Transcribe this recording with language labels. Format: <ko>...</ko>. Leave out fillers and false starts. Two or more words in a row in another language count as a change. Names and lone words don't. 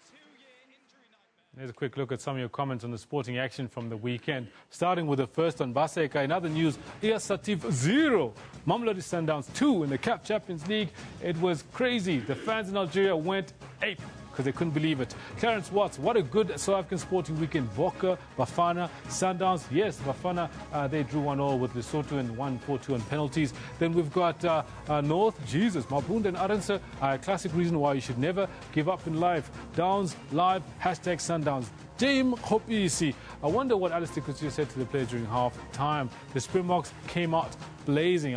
<en>Here's a quick look at some of your comments on the sporting action from the weekend. Starting with the first on Baseka. In other news, Satif 0, Mamelodi Sundowns 2 in the CAF Champions League. It was crazy. The fans in Algeria went ape because they couldn't believe it. Clarence Watts, what a good South African sporting weekend. Bokke, Bafana, Sundowns. Yes, Bafana, they drew 1-1 with Lesotho and 1-4-2 on penalties. Then we've got North, Jesus, Mabunda and Arendse. Classic reason why you should never give up in life. Downs, live, hashtag Sundowns. Dame Hopisi. I wonder what Alistair Couture said to the players during half-time. The Springboks came out blazing.</en>